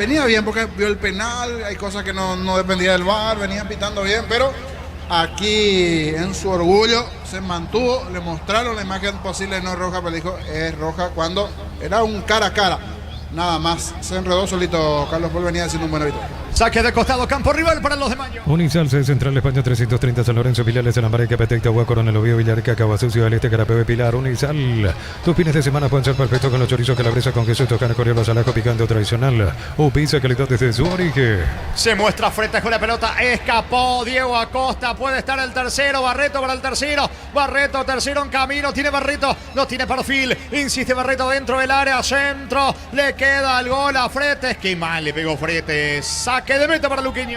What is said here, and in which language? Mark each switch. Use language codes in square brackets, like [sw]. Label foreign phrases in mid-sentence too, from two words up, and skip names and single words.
[es] Venía bien porque vio el penal, hay cosas que no dependía del VAR, venía pitando bien, pero aquí en su orgullo se mantuvo, le mostraron la imagen posible, no es roja, pero dijo es roja cuando era un cara a cara. Nada más, se enredó solito Carlos Paul, venía haciendo un buen habitual. Saque de costado, campo rival para los de Mayo. Unisal, Central España 330, San Lorenzo, Filiales en América, Petecta, Agua, Coronel Oviedo, Villarrica, Caguazú, del Este, Carapeo, Pilar. Unisal, tus fines de semana pueden ser perfectos con los chorizos calabresa con queso, tocana, coriolo, salaco, picante o tradicional. Pizza, calidad desde su origen. Se muestra Fretes con la pelota, escapó Diego Acosta, puede estar el tercero, Barreto para el tercero, Barreto, tercero en camino, tiene Barreto, no tiene perfil, insiste Barreto dentro del área, centro, le queda el gol a Fretes, qué mal le pegó Fretes, saque de meta para Luqueño.